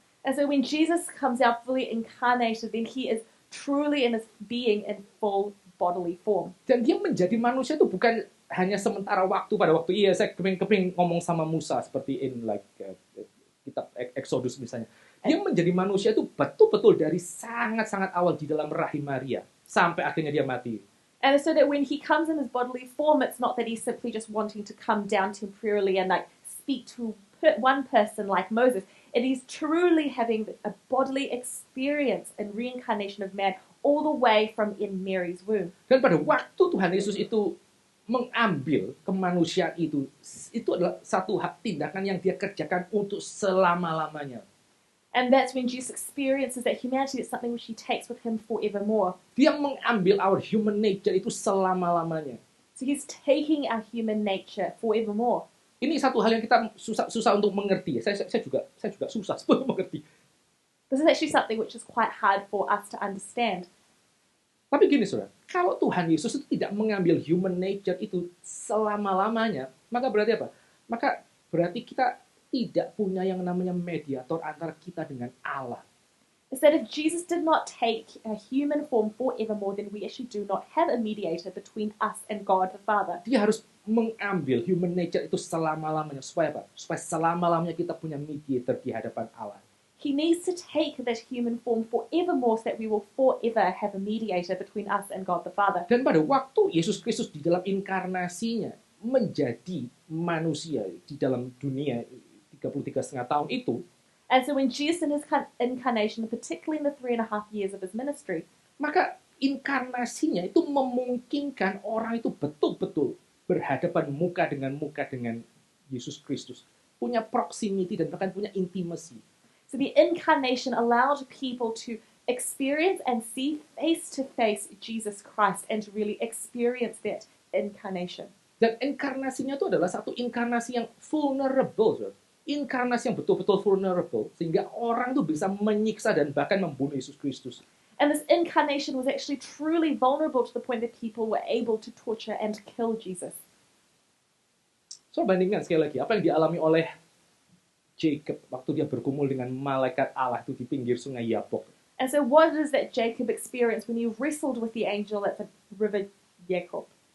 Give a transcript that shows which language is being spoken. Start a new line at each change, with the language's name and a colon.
English: And so when Jesus comes out fully incarnated, then he is truly in his being in full bodily form.
Indonesian: Dan dia menjadi manusia itu bukan hanya sementara waktu, pada waktu saya keping ngomong sama Musa seperti
English: in like
Indonesian: kitab Exodus misalnya. Dia menjadi manusia itu betul-betul dari sangat-sangat awal di dalam rahim Maria sampai akhirnya dia mati.
English: And so that when he comes in his bodily form, it's not that he's simply just wanting to come down temporarily and like speak to one person like Moses. It is truly having a bodily experience and reincarnation of man all the way from in Mary's womb.
Indonesian: Dan pada waktu Tuhan Yesus itu mengambil kemanusiaan itu adalah satu tindakan yang dia kerjakan untuk selama-lamanya.
English: And that's when Jesus experiences that humanity. It's something which he takes with him forevermore.
Indonesian: Dia mengambil
English: our human nature
Indonesian: itu selama-lamanya.
English: So he's taking our human nature forevermore.
Indonesian: Ini satu hal yang kita susah untuk mengerti. Saya juga susah untuk mengerti.
English: This is actually something which is quite hard for us to understand.
Indonesian: Tapi gini, saudara, kalau Tuhan Yesus itu tidak mengambil
English: human nature
Indonesian: itu selama-lamanya, maka berarti apa? Maka berarti kita tidak punya yang namanya mediator antara kita dengan Allah.
English: Is that if Jesus did not take a human form forevermore, then we actually do not have a mediator between us and God the Father.
Indonesian: Dia harus mengambil
English: human nature
Indonesian: itu selama-lamanya. Supaya apa? Supaya selama-lamanya kita punya mediator di hadapan Allah.
English: He needs to take that human form forevermore so that we will forever have a mediator between us and God the Father.
Indonesian: Dan pada waktu Yesus Kristus di dalam inkarnasinya menjadi manusia di dalam dunia 33,5 tahun itu,
English: and so when Jesus in his incarnation, particularly in the 3.5 years of his ministry,
Indonesian: maka inkarnasinya itu memungkinkan orang itu betul-betul berhadapan muka dengan Yesus Kristus, punya proximity dan bahkan punya intimacy.
English: So the incarnation allowed people to experience and see face to face Jesus Christ and to really experience that incarnation.
Indonesian: Dan inkarnasinya itu adalah satu inkarnasi yang vulnerable. inkarnasi yang betul-betul vulnerable sehingga orang tuh bisa menyiksa dan bahkan membunuh Yesus Kristus.
English: And this incarnation was actually truly vulnerable to the point that people were able to torture and kill Jesus.
Indonesian: So bandingkan sekali lagi apa yang dialami oleh Jacob waktu dia bergumul dengan malaikat Allah itu di pinggir sungai Yabok.
English: And so what is that Jacob experienced when he wrestled with the angel at the river Jacob?